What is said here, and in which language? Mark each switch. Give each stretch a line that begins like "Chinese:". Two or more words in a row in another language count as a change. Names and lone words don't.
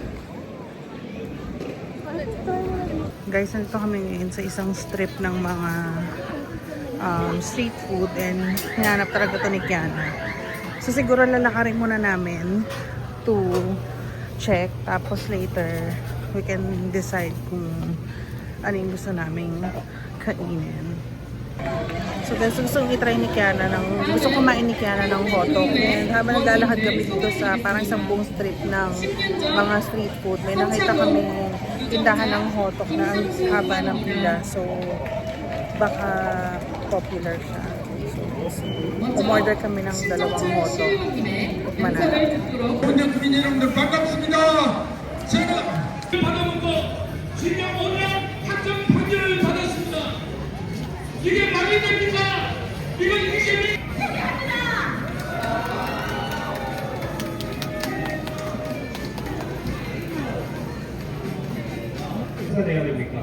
Filipino: Guys, nandito kami ngayon sa isang strip ng mga
English: street food
Filipino: and hinanap talaga ito ni Kiana. So siguro lalakarin muna namin
English: to check,
Filipino: tapos
English: later we can decide
Filipino: kung ano yung gusto naming kainin.
English: So guys,
Filipino: gusto kong itry ni Kiana gusto kumain ni Kiana ng hotdog. And habang naglalakad kami dito sa parang isang buong strip ng mga
English: street food,
Filipino: may nakita kami tindahan ng hotdog na ang haba ng pila. So baka popular siya. So umorder kami ng dalawang hotdog. Tikman natin.
Korean: 원장님 여러분들 반갑습니다. 제가 받아본 거 지금 오늘 학점 판결을 받았습니다. 이게 말이 됩니까? 이건 이게 내야 됩니까?